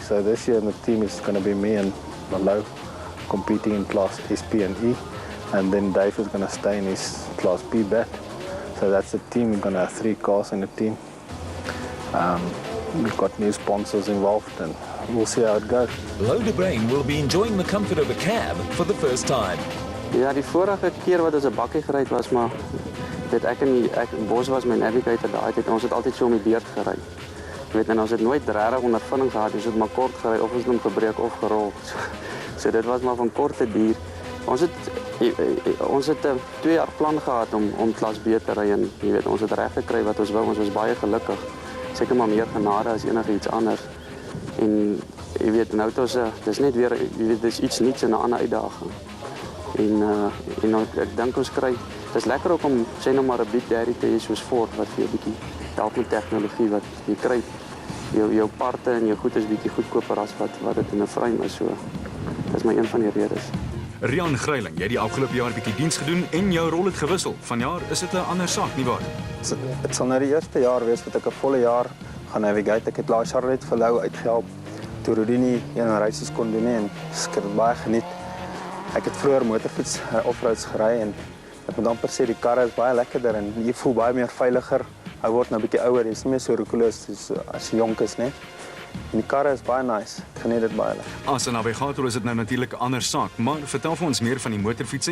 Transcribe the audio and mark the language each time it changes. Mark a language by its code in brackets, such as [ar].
[en] So this year the team is going to be me and Lowe competing in Class SP and E. And then Dave is going to stay in his Class B bat. So that's the team. We're going to have 3 cars in the team. We've got new sponsors involved and we'll see how it goes. Louw de Bruin will be enjoying the comfort of a cab for the first time. [af] Ja, die vorige keer wat ons 'n bakkie gery het was, maar ek Bos was my navigator daai tyd. Ons het altyd so om die beurt gery. Jy weet, en ons het nooit regtig ondervinding gehad. Ons het maar kort gery of ons het hom gebreek of gerol. So dit was maar van korte duur. Ons het 2 jaar plan gehad om Klas B te ry en jy weet, ons het reg gekry wat ons wou. Ons was baie gelukkig. Seker maar meer genade as enigiets anders. En jy weet, nou het ons dis net weer, jy weet, dis iets nuuts en 'n ander uitdaging. En ek dink ons kry, dit is lekker ook om sê nou maar 'n Big Daddy te hê soos Ford wat vir jou bietjie help met tegnologie wat jy kry. Jou parte en jou goed is bietjie goedkoper as wat dit in 'n frame is, so. Dis my een van die redes. Rian Greiling, jy het die afgelope jaar 'n bietjie diens gedoen en jou rol het gewissel. Vanjaar is dit 'n ander saak, nie waar? Dit sal nou die eerste jaar wees wat ek 'n volle jaar gaan navigate. Ek het laas jaar net vir Lou uitgehelp toe Rudy nie een races kon doen nie en ek het dit baie geniet. Ek het vroeër motorfiets offroads gery en ek moet amper sê die karre is baie lekkerder en jy voel baie meer veiliger. Hy word nou 'n bietjie ouer, jy's nie meer so roekeloos as jy jonk is, nee. En die karre is baie nice. Ek geniet dit baie lekker. As 'n navigator is dit nou natuurlik 'n ander saak, maar vertel vir ons meer van die motorfietsse.